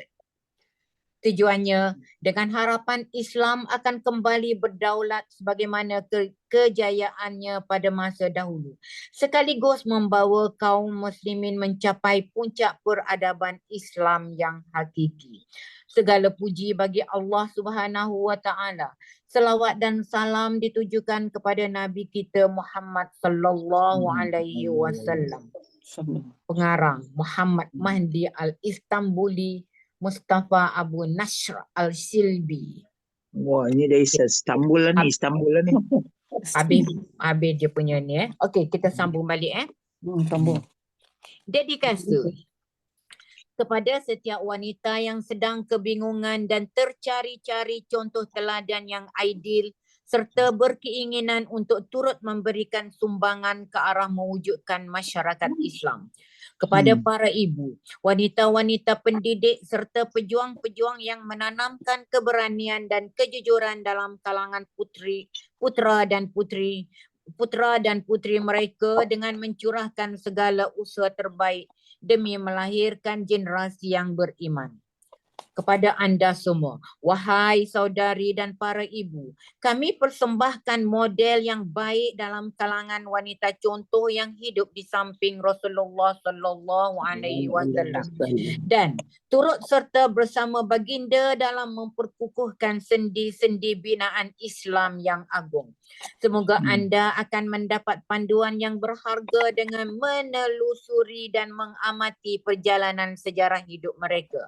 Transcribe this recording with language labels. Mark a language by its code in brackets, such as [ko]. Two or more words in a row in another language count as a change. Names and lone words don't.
[ms] Tujuannya dengan harapan Islam akan kembali berdaulat sebagaimana kejayaannya pada masa dahulu, sekaligus membawa kaum muslimin mencapai puncak peradaban Islam yang hakiki. Segala puji bagi [ar] الله سبحانه وتعالى. [ms] Selawat dan salam ditujukan kepada Nabi kita Muhammad [ar] صلى الله عليه وسلم. [ms] Pengarang Muhammad Mahdi Al-Istanbuli Mustafa Abu Nasr Al-Silbi. Wah, ini dari Istanbul lah ni. Habis dia punya ni. Okey, kita sambung balik. Sambung. Dedikasi kepada setiap wanita yang sedang kebingungan dan tercari-cari contoh teladan yang ideal serta berkeinginan untuk turut memberikan sumbangan ke arah mewujudkan masyarakat Islam. Kepada para ibu, wanita-wanita pendidik serta pejuang-pejuang yang menanamkan keberanian dan kejujuran dalam kalangan putra dan putri mereka dengan mencurahkan segala usaha terbaik demi melahirkan generasi yang beriman. Kepada anda semua, wahai saudari dan para ibu, kami persembahkan model yang baik dalam kalangan wanita contoh yang hidup di samping Rasulullah [ar] صلى الله عليه وسلم [ms] dan turut serta bersama baginda dalam memperkukuhkan sendi-sendi binaan Islam yang agung. Semoga anda akan mendapat panduan yang berharga dengan menelusuri dan mengamati perjalanan sejarah hidup mereka.